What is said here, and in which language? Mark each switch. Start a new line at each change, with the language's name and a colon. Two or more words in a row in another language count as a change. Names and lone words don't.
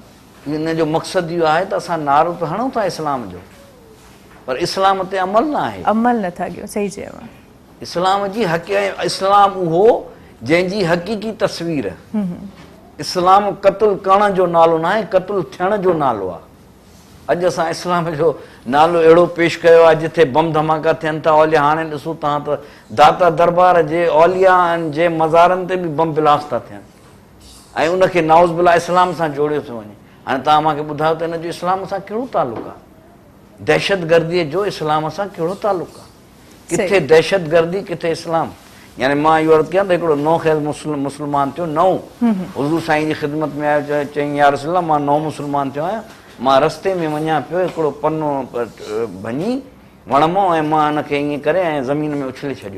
Sindhi: इन जो मक़सदु इहो आहे त असां नारो त हणूं था इस्लाम जो, पर इस्लाम ते अमल न आहे, अमल नथा कयूं। सही चयो। इस्लाम जी इस्लाम उहो जंहिंजी हक़ीक़ी तस्वीर। इस्लाम क़त्ल करण जो नालो न आहे, क़त्ल थियण जो नालो आहे। अॼु असां इस्लाम जो नालो अहिड़ो पेश कयो आहे जिथे बम धमाका थियनि था। औलिया हाणे ॾिसो तव्हां त दाता दरबार जे औलिया जे मज़ारनि ते बि
English: bomb blast
Sindhi: था थियनि ऐं उनखे
Arabic: نعوذ بالله
Sindhi: इस्लाम सां जोड़ियो थो वञे। हाणे तव्हां मूंखे ॿुधायो त इन जो इस्लाम सां कहिड़ो तालुक़ु आहे? दहशतगर्दीअ जो इस्लाम सां कहिड़ो तालुक़ु आहे? किथे दहशतगर्दी, किथे इस्लाम? यानी मां इहो अर्ज़ु कयां त हिकिड़ो नओं ख़ैर मुस्लमान थियो, नओं हुज़ूर साईं जी ख़िदमत में आयो, चईं
Arabic: يا رسول الله
Sindhi: मां नओं मुस्लमान थियो आहियां, मां रस्ते में वञा पियो, हिकिड़ो पनो भञी वणमो ऐं मां हिनखे ईअं करे ऐं ज़मीन में उछले छॾियो।